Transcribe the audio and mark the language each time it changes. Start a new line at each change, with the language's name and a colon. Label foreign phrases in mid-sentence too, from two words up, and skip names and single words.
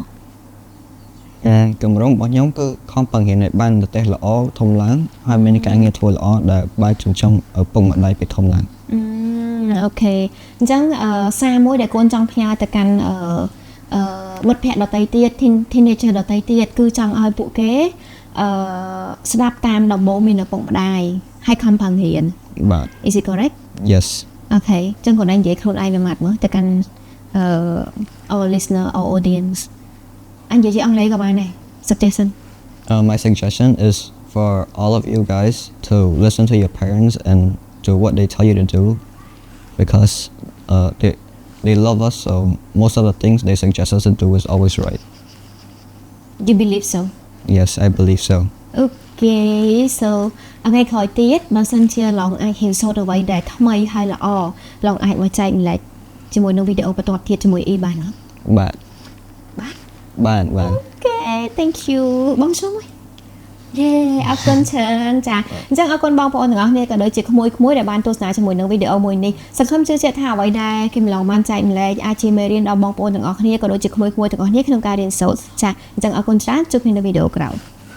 Khmer: កម្រងរបស់ខ្ញុំគឺខំបង្រៀនឲ្យបានប្រទេសល្អធំឡើងហើយមានការងារធ្វើល្អដែលបាយចិញ្ចឹមឪពុកម្ដាយពេលធំឡើង អូខេអញ្ចឹងសារមួយដែលកូនចង់ផ្ញើទៅកាន់មិត្តភ័ក្តិដទៃទៀត teenager ដទៃទៀតគឺចង់ឲ្យពួកគេស្ដាប់តាមដំបូន្មានឪពុកម្ដាយហើយខំប្រឹងរៀន បាទ
English: Is it correct yes
Khmer: អូខេអញ្ចឹងកូនឯងនិយាយខ្លួនឯងមួយម៉ាត់មើលទៅកាន់
English: our listener our audience
Khmer: អញនិយាយអង់គ្លេសក៏បានដែរ suggestion
English: my suggestion is for all of you guys to listen to your parents and do what they tell you to do because they love us so most of the things they suggest us to do is always right you believe so yes I believe so Okay so
Khmer: ថ្ងៃក្រោយទៀតបើសិនជាឡងអាចហ៊ានសូត្រអ្វីដែលថ្មីហើយល្អឡងអាចមកចែកម្លែកជាមួយនឹងវីដេអូបន្ទាប់ទៀតជាមួយអ៊ីបានអត់ បាទ បាទ បាទ
English: Okay thank you
Khmer: បងសុំយេអរគុណច្រើនចាអញ្ចឹងអរគុណបងប្អូនទាំងអស់គ្នាក៏ដូចជាក្មួយៗដែលបានទស្សនាជាមួយនឹងវីដេអូមួយនេះសង្ឃឹមជឿជាក់ថាអ្វីដែលគឹមឡុងបានចែកម្លែកអាចជាមេរៀនដល់បងប្អូនទាំងអស់គ្នាក៏ដូចជាក្មួយៗទាំងអស់គ្នាក្នុងការរៀនសូត្រចាអញ្ចឹងអរគុណច្រើនជួបគ្នានៅវីដេអូក្រោយ